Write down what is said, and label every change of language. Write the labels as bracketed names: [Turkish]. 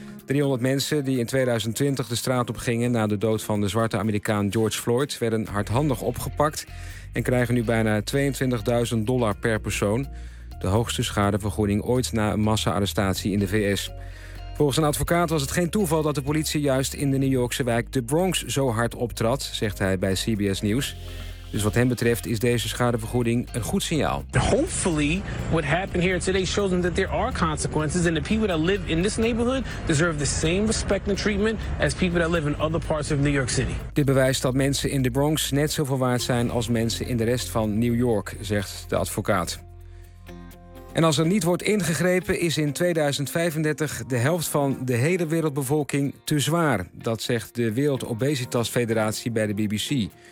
[Dutch] 300 mensen die in 2020 de straat op gingen na de dood van de zwarte Amerikaan George Floyd werden hardhandig opgepakt en krijgen nu bijna $22.000 per persoon. De hoogste schadevergoeding ooit na een massa-arrestatie in de VS. Volgens een advocaat was het geen toeval dat de politie juist in de New Yorkse wijk de Bronx zo hard optrad, zegt hij bij CBS News. Dus wat hem betreft is deze schadevergoeding een goed signaal. [English] Hopefully what happened here today shows them that there are consequences and the people that live in this neighborhood deserve the same respect and treatment as people that live in other parts of New York City. [Dutch] Dit bewijst dat mensen in de Bronx net zoveel waard zijn als mensen in de rest van New York, zegt de advocaat. En als er niet wordt ingegrepen, is in 2035 de helft van de hele wereldbevolking te zwaar. Dat zegt de Wereld Obesitas Federatie bij de BBC.